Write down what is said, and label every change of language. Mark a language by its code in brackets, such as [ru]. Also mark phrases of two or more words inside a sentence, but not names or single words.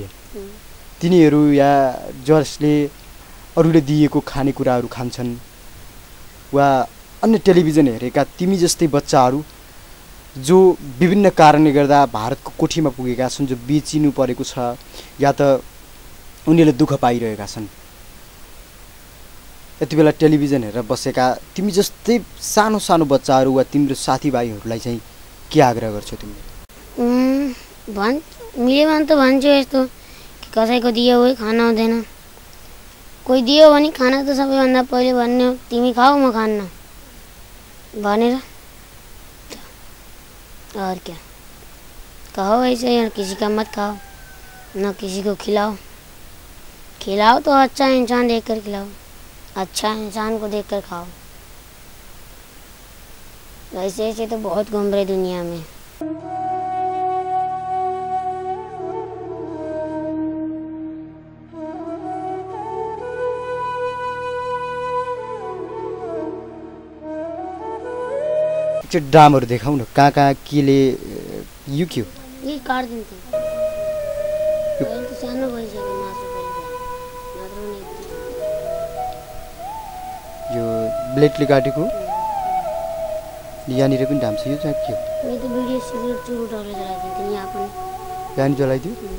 [ne] तिनीहरू या जसले अरूले दिएको खानेकुराहरू खान्छन् वा अन्य टेलिभिजन हेरेका तिमी जस्तै बच्चाहरू जो विभिन्न कारणले गर्दा भारतको कोठीमा पुगेका छन्, जो बेचिनु परेको छ या त उनीहरूले दुःख पाइरहेका छन्, यति बेला टेलिभिजन हेरेर बसेका तिमी जस्तै सानो सानो बच्चाहरू वा तिम्रो साथीभाइहरूलाई चाहिँ के आग्रह गर्छौ तिमीले? मिल्यो भने त भन्छु यस्तो कि कसैको दियो हो खाना हुँदैन, कोही दियो भने खाना त सबैभन्दा पहिले भन्ने हो तिमी खाऊ म खान्न भनेर। [hi] और क्या कहो ऐसे यार, किसी का मत खाओ ना किसी को खिलाओ। खिलाओ तो अच्छा इंसान देखकर खिलाओ, अच्छा इंसान को देखकर खाओ। ऐसे ऐसे तो बहुत घूम रहे दुनिया में। [ne] त्यो ड्रामहरू देखाउ न, कहाँ कहाँ केले यो के हो? ये काट दिन्थे अहिले त सानो भइसक्यो मासु पनि यो ब्लेडले काटेको यहाँनिर पनि ढाम छ। यो चाहिँ के हो? यो त भिडियो सिगरेट चुरुटहरूले जलाइदिन्थ्यो यहाँ पनि। यहाँ जलाइदियो?